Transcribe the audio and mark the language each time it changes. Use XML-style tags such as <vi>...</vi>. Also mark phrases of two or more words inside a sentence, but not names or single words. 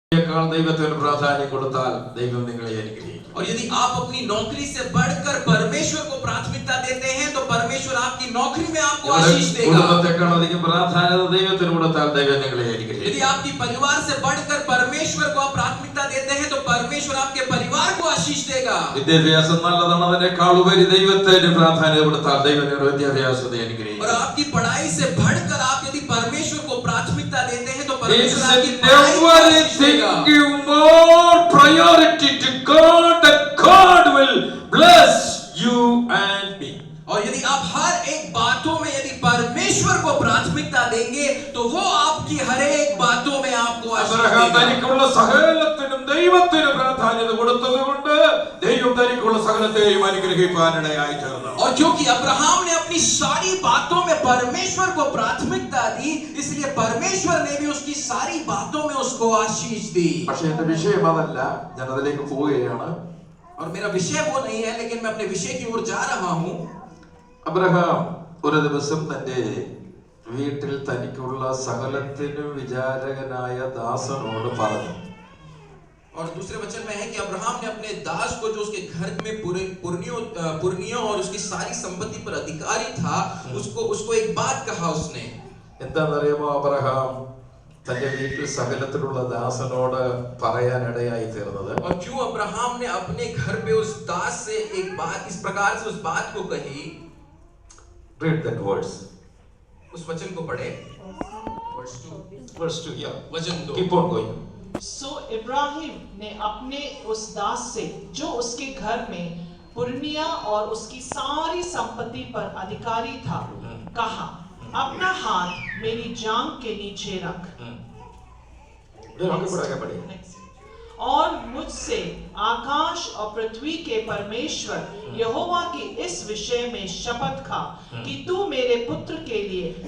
<ml>ഉദ്യോഗത്തിനേക്കാൾ ദൈവത്തിന് പ്രാധാന്യം കൊടുത്താൽ ദൈവം നിങ്ങളെ അനുഗ്രഹിക്കും.</ml> <hi>और यदि आप अपनी नौकरी से बढ़कर परमेश्वर को प्राथमिकता देते हैं तो परमेश्वर आपकी नौकरी में आपको आशीष देगा.</hi> <ml>കുടുംബത്തെക്കാൾ അധികം പ്രാധാന്യത ദൈവത്തിന് കൊടുത്താൽ ദൈവം നിങ്ങളെ അനുഗ്രഹിക്കും.</ml> <hi>यदि आपकी परिवार से बढ़कर परमेश्वर को आप प्राथमिकता देते हैं तो परमेश्वर आपके परिवार को आशीष देगा.</hi> <ml>വിദ്യാഭ്യാസം നല്ലതാണ്, അതിനേക്കാൾ ഉപരി ദൈവത്തിന് പ്രാധാന്യം കൊടുത്താൽ ദൈവം നിങ്ങളുടെ വിദ്യാഭ്യാസത്തെ അനുഗ്രഹിക്കും.</ml> <hi>और आपकी पढ़ाई से बढ़कर आप यदि परमेश्वर को प्राथमिकता देते हैं तो परमेश्वर आपकी</hi> <en>Give more priority to God, that God will bless you and me.</en> <hi>और यदि आप हर एक बातों में यदि परमेश्वर को प्राथमिकता देंगे तो वो आपकी हर एक बातों में आपको आशीष देगा.</hi> <ml>തനിക്കുള്ള സകലത്തിനും ദൈവത്തിന് പ്രാധാന്യത കൊടുത്തതുകൊണ്ട് ദൈവം തനിക്കുള്ള സകലത്തെയും അനുഗ്രഹിക്കാനിടയായി തീർന്നു.</ml> <hi>और क्योंकि अब्राहम ने अपनी सारी बातों में परमेश्वर को प्राथमिकता दी, इसलिए परमेश्वर ने भी उसकी सारी बातों में उसको आशीष दी.</hi> <ml>പക്ഷേ എന്റെ വിഷയം അതല്ല, ഞാൻ അതിലേക്ക് പോവുകയാണ്.</ml> <hi>और मेरा विषय वो नहीं है, लेकिन मैं अपने विषय की ओर जा रहा हूँ.</hi> <ml>അബ്രഹാം ഒരു ദിവസം തന്റെ വീട്ടിൽ തനിക്കുള്ള സകലത്തിനും വിചാരകനായ ദാസനോട് പറഞ്ഞു.</ml> <hi>और दूसरे वचन में है कि अब्राहम ने अपने दास को, जो उसके घर में पुरनियों और उसकी सारी संपत्ति पर अधिकारी था, उसको एक बात कहा. उसने</hi> <ml>എന്താണെന്നറിയാമോ, അബ്രഹാം തന്റെ വീട്ടിൽ സകലത്തിലുള്ള ദാസനോട് പറയാനിടയായി തീർന്നത്?</ml> <hi>और क्यों अब्राहम ने अपने घर पे उस दास से एक बात इस प्रकार से उस बात को कही?</hi> <en>Read that verse.</en> <hi>उस वचन को पढ़े.</hi> <en>Verse 2. Yeah.</en> <hi>वचन 2.</hi> <en>Keep on going.</en> <hi>सो इब्राहिम ने अपने उस दास से, जो उसके घर में पुरनिया और उसकी सारी संपत्ति पर अधिकारी था, कहा, अपना हाथ मेरी जांघ के नीचे रख और मुझसे आकाश और पृथ्वी के परमेश्वर यहोवा की इस विषय में शपथ खा कि तू मेरे पुत्र के लिए</hi>